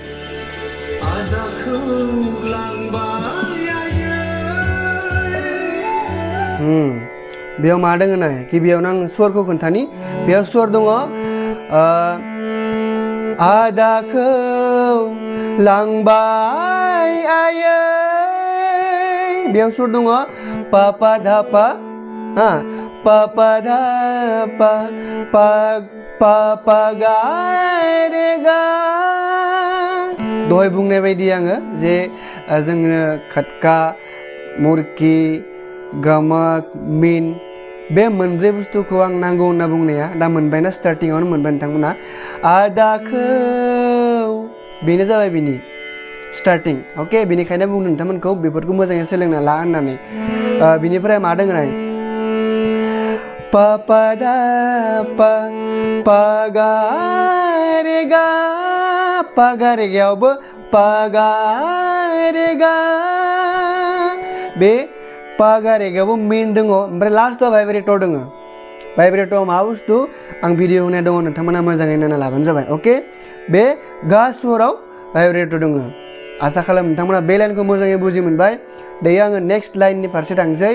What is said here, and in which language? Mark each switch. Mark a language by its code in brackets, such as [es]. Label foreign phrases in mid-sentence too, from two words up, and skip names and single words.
[brx] बेयाव मा दङ नाय गिबियावनो आं स्वरखौ खोन्थानि। बेयाव स्वर दङ आदाखौ लांबाय आयै बेयाव स्वर दङ पा पा धा पा पा पा धा पा पा पा पा गा रे गा। दहाय बुंनाय बायदि आङो जे जोंनो खटका मुरकी गमक मीन बे मोनब्रै बुस्थुखौ आं नांगौ होनना बुंनाया दा मोनबायना स्टार्टिंआवनो मोनबाय नोंथांमोना आदाखौ बेनो जाबाय बिनि स्टार्टिं। अके बेनिखायनो बुंदों नोंथांमोनखौ बेफोरखौ मोजाङै सोलोंना ला होननानै। बिनिफ्राय मा दङ नाय पा पा धा पा पा गा रे गा पा गा रे गायावबो पा गा रे गा बे पा गा रे गायावबो मीन दङ। ओमफ्राय लास्टआव भाइब्रेटर दङ। भाइब्रेटआव मा बुस्थु आं भिडिअ होनाय दङ नोंथांमोना मोजाङै नायना लाबानो जाबाय। अके बे गा स्वराव भाइब्रेटर दङ। आसा खालाम नोंथांमोना बे लाइनखौ मोजाङै बुजि मोनबाय। दायो आङो नेक्स्ट लाइननि फारसे थांसै।